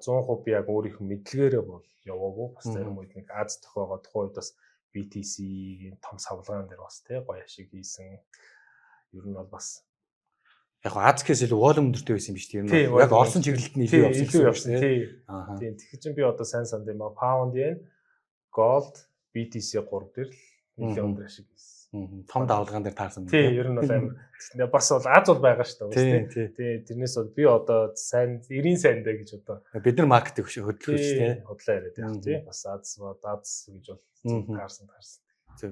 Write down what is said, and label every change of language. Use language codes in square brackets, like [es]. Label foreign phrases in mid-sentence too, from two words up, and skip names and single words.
[mn] 100% би яг өөрийнх нь мэдлэгээрээ бол яваагүй. Бас зарим үед нэг Аз тохиогоо тухайн үед бас BTC-ийн том савлгаан дээр бас тий гоё ашиг хийсэн. Ер нь бол бас яг Аз гэхээс илүү волюм өндөртэй байсан юм биш тийм үү? Яг орсон чиглэлд нь илүү явсан тий. Тийм. Тэгэхээр чинь би одоо сайн санд юм аа [en] pound yen, [mn] gold, BTC 3 дээр л нэлээд өндөр ашиг хийсэн. Том давлгаан дээр таарсан байна. Тий, ер нь бол амар бас бол Аз бол байгаа шүү дээ. Тий. Тэрнээс бол би одоо сайн 90 сайндаа гэж одоо бид нар маркетинг хөдөлгөөч тий. Худлаа яриад явах тий. Бас Аз гэж бол таарсан. Зөв.